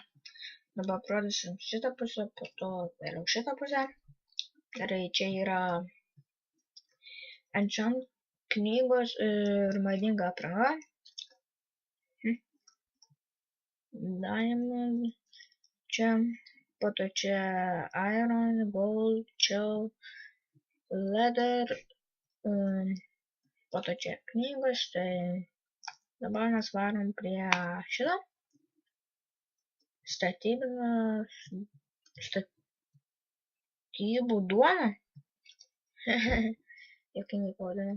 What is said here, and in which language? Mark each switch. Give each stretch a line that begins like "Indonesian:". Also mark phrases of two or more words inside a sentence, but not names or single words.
Lithuanian: Dabar parodysim šitą pusę, po to vėliau šitą pusę. Gerai, čia yra enchant knygos ir madinga apranga. Diamond. Čia, po to čia
English: iron, gold, chill, leather.
Lithuanian: Po to čia knygos, tai dabar mes varom prie šito. Statybų duona. Jokingai pavadinau.